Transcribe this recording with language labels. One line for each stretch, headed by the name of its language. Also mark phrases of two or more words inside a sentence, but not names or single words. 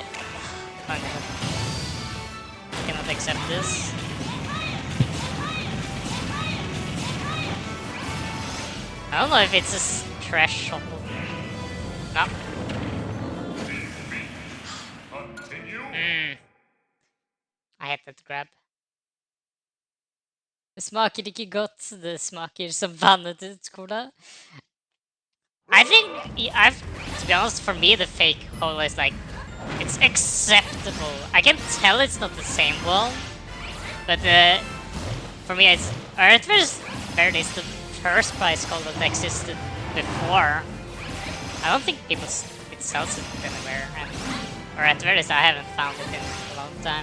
English: Oh, no. Cannot accept this. I don't know if it's a threshold. No. I had that grab.
Norwegian: Det smaker ikke godt. Det smaker som vannet ut cola.
English: I think, to be honest, for me the fake cola is like, it's acceptable. I can tell it's not the same one, but for me it's, or at very least the first price cola that existed before. I don't think it sells it anywhere, or at very least I haven't found it in a long time.